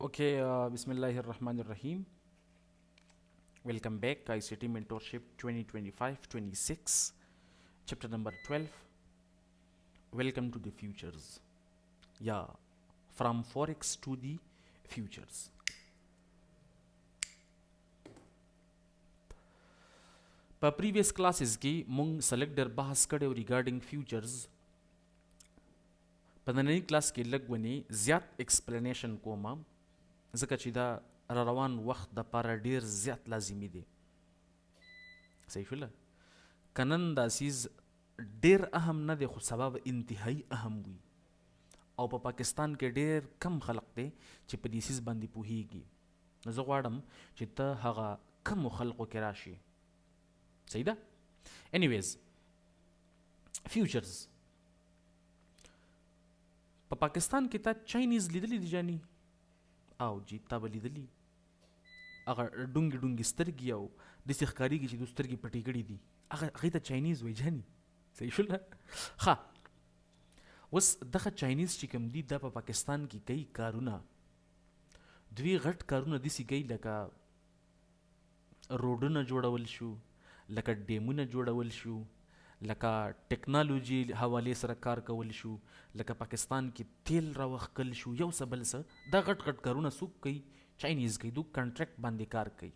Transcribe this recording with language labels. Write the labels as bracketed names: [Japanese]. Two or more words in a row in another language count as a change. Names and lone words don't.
[English] Okay, Bismillahirrahmanirrahim. Welcome back, ICT Mentorship 2025-26, chapter number 12. Welcome to the futures. Yeah, from Forex to the futures. [Pashto] په [English] previous classes [Pashto] کې مونږ select ډېر بحث کړی regarding futures. په نننۍ کلاس کې لږ ونې زیات explanation کومه ځکه چې دا را روان وخت د پاره ډیر زیات لازمي دی. صحیح شوله که نن دا سیز ډیر اهم نه دی خو سبب انتهایی اهم وي او په پاکستان کې ډیر کم خلق دی چې په دې سیز باندې پوهیږي. نو زه غواړم چې ته هغه کمو خلقو کې راشي. صحیح ده؟ anyways futures په پاکستان کې تا چاینیز لیدلی دی جانی او جی تا به لیدلی هغه ډونګې ډونګې سترګې او داسې ښکارېږي چې دوی سترګې پټې کړي دي هغې ته چاینیز وایي جاني. صحیح شوله ښه اوس دغه چاینیز چې کوم دي دا په پاکستان کې کوي کارونه دوی غټ کارونه داسې کوي لکه روډونه جوړول شو لکه ډیمونه جوړول شو لکه ټیکنالوژي حوالې سره کار کول شو لکه پاکستان کې تیل راوښکل شو یو څه بل څه دا غټ غټ کارونه څوک کوي چاینیز کوي دوی کنټریکټ باندې کار کوي.